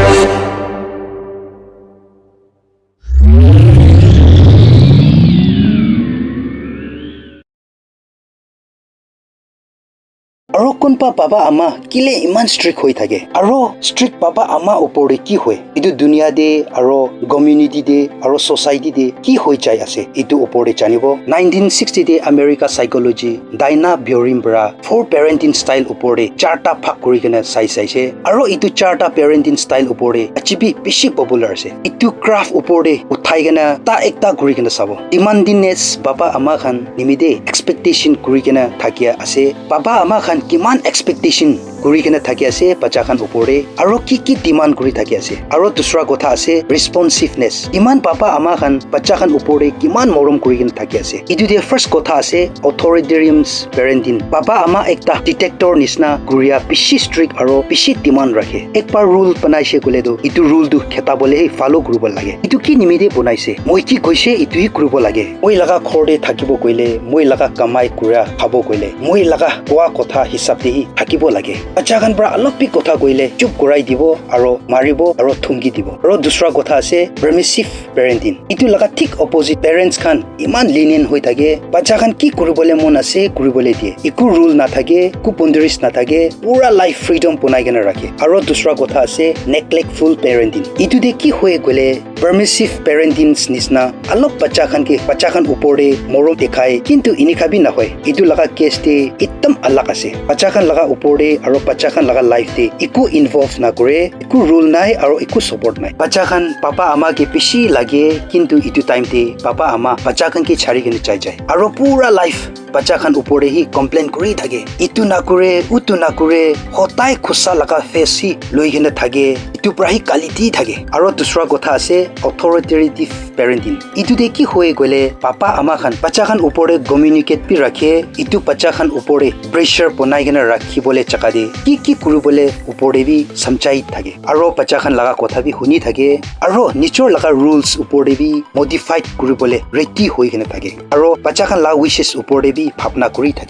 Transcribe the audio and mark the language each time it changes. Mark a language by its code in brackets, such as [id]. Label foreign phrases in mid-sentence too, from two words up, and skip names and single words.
[nag] Aro kunpa baba ama kile iman strict hoi thake aro strict baba ama upore ki hoy idu dunia de aro community de aro society de ki hoi chai ase idu upore janibo. 1960 de America psychology Daina Biorim-bra 4 [en] parenting style [nag] upore charta phag kuri kena sai se aro idu charta [en] parenting style [nag] upore achibi beshi popular ase. Itu craft upore uthai kena ta ekta kuri kena sabo. Demandingness baba ama khan nimide expectation kuri kena thakia ase. Baba ama khan kiman expectation kuri kena thaki ase bacha khan upore aro ki demand kuri thaki ase aro dusra kotha ase responsiveness iman papa ama khan bacha khan upore kiman morom kuri kena thaki ase. Idu de first kotha ase [en] authoritarian parenting. [nag] Papa ama ekta detector nisna guria bishi strict aro bishi demand rakhe. Ekbar rule banaise kole do itu rule du kheta bole he follow kuribo lage. Itu ki nimide bonaise moi ki koise itu hi kuribo lage. Moi laga khorde thakibo koile moi laga kamai kura khabo koile moi laga koa kotha hisab de hi thakibo lage. Bacha khan pra alop pi kotha koile chup korai dibo aro maribo aro thungi dibo. Aro dusra kotha ase [en] permissive parenting. [nag] Itu laga thik opposite. Parents khan iman lenient hoi thake bacha khan ki kuribole mon ase kuribole die. Iku rule na thake ku boundaries na thake pura life freedom ponai kena rakhe. Aro dusra kotha ase [en] neglectful parenting. [nag] Itu de ki hoye gole [en] permissive parenting [nag] nisna alop bacha khan upore morom dekhai kintu ini khabi na hoy. Itu laga case de itam alak ase. Bacha khan laga upore aro bacha khan laga life de iku involve na kore iku rule nai aro iku support nai. Bacha khan papa ama ke pishi lage kintu itu time de papa ama bacha khan ke chari kene chai jai aro pura life bacha khan upore hi complain kuri thake itu na kore utu na kore hotai khusa laga face hi loi kene thake itu pra hi quality thake. Aro dusra kotha ase [en] authoritarian parenting. [nag] Itu de ki hoye gole papa ama khan bacha khan upore communicate pi rakhe itu bacha khan upore pressure ponai kena rakhi bole chaka de ki kuribole upore bi samchai thake aro bacha khan laga kotha bi huni thake aro nichor laga rules upore bi modified kuribole ready hoi kena thake aro bacha khan laga wishes upore bi bhapna kuri thake.